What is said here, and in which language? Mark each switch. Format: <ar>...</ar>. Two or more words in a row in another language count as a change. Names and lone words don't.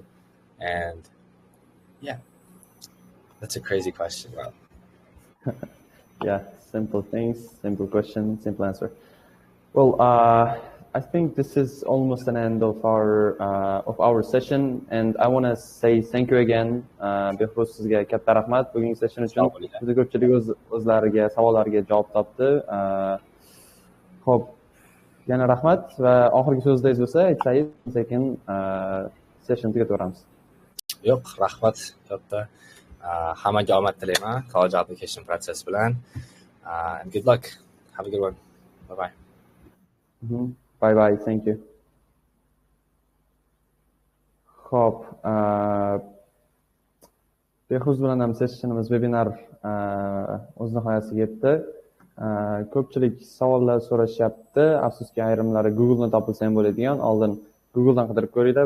<en>And yeah, that's a crazy question. Wow. Yeah, simple things, simple question, simple answer. Well, I think this is almost an end of our session, and I want to say thank you again.</en> <uz>Behruz, sizga katta rahmat bugungi session uchun. Juda ko'pchilik o'zlariga savollariga javob topdi. Xo'p, yana rahmat va oxirgi so'zingiz bo'lsa aytsangiz, sekin session tugataveramiz. Yo'q, rahmat katta. Hammaga omad tilayman</uz> <en>college application process</en> <uz>bilan.</uz> <en>And good luck. Have a good one. Bye bye. Bye bye, thank you.</en> <uz>Xo'p, Behruz bilan ham sessionimiz, webinar o'z nihoyasiga yetdi. Ko'pchilik savollar so'rashyapti. Afsuski, ayrimlari Google'dan topilsa ham bo'ladigan. Oldin Google'dan qidirib ko'ringlar.</uz>